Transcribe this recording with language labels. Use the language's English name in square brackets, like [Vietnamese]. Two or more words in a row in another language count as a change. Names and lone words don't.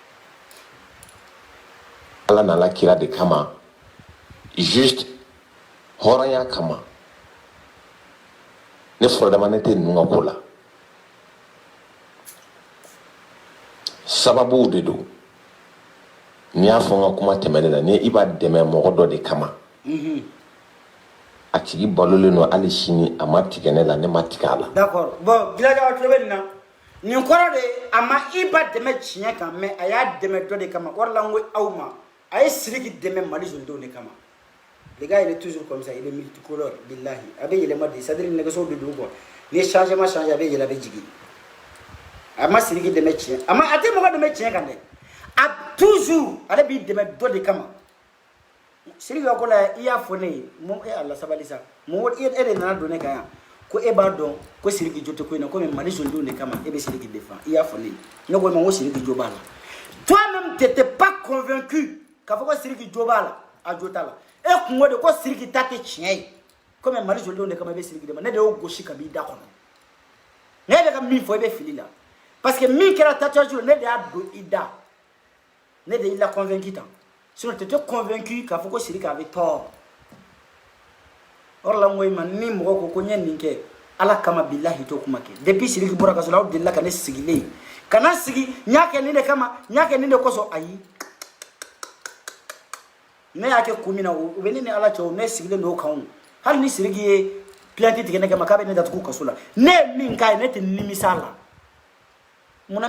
[Bambara] ala nana kira de kama juste hɔrɔnya kama ne fɔradama ne tɛ ninnu ka ko la sababu de don n'i y'a fɔ n ka kuma tɛmɛnen na ni i b'a dɛmɛ mɔgɔ dɔ de kama a tigi balolen don hali sini a ma tigɛ ne la ne ma tigɛ a la [French] d'accord bon villageois [Bambara] tulo bɛ nin na nin kɔrɔ de a ma i ba dɛmɛ tiɲɛ kan mais a y'a dɛmɛ dɔ de kama o de la n ko aw ma a ye Sidiki dɛmɛ Mali jolidenw de kama [French] le gars il est toujours comme ça il est multicolore [Bambara] billahi a bɛ yɛlɛma de [French] c'est à dire [Bambara] nɛgɛso de don quoi ni ye [French] changement changer [Bambara] a bɛ yɛlɛ a bɛ jigin a ma Sidiki dɛmɛ tiɲɛ a tɛ mɔgɔ dɛmɛ tiɲɛ kan dɛ a toujours ale b'i dɛmɛ dɔ de kama Sidiki ka ko la i y'a fɔ ne ye e ala sabali sa e de nana don ne kan yan ko e b'a dɔn ko Sidiki jo tɛ ko in na komi Mali jolidenw de kama e bɛ Sidiki défend i y'a fɔ ne ye ne ko e ma ko Sidiki jo b'a la [French] toi-même t'étais pas convaincu [Bambara] k'a fɔ ko Sidiki jo b'a la a jo t'a la e kungo de ko Sidiki ta tɛ tiɲɛ ye komi Mali jolidenw de kama e bɛ Sidiki de ma ne de y'o gosi ka b'i da kɔnɔ ne bɛ ka min fɔ e bɛ fili la parce que min kɛra tatouage ne de y'a don i da ne de y'i la convaincu tan sinon [French] t'étais convaincu [Bambara] k'a fɔ ko Sidiki [French] avait tort [Bambara] or la n ko i ma ni mɔgɔ ko n ye nin kɛ ala kama billahi t'o kuma kɛ depuis Sidiki bɔra ka sɔrɔ aw delila ka ne sigilen kana sigi n y'a kɛ nin de kama n y'a kɛ nin de kosɔn ayi ne y'a kɛ kun min na o bɛ ne ni ala cɛ o ne sigilen don o kan hali ni Sidiki ye plainte tigɛ ne kama k'a bɛ ne datugu kaso la ne ye min k'a ye ne tɛ nimisa la munna n